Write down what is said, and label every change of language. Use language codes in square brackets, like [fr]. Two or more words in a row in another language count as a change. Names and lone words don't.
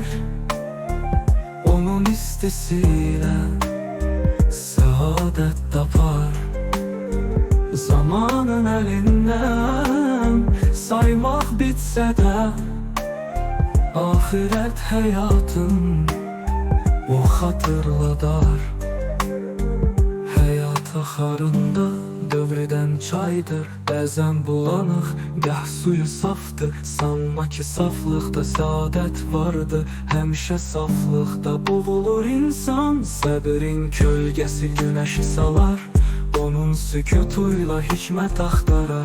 [az] Onun istisiyle saadet tapar. [tr] Zamanın elinden saymak bitse de ahiret hayatın o hatırladar. [az] Hayat axarında dövreden çaydır. Bəzən bulanıq, gah suyu safdır. Sanma ki saflıqda saadet vardı. Həmişə saflıqda boğulur insan. Səbrin kölgəsi günəşi salar. Onun sükutuyla hikmət axtarar.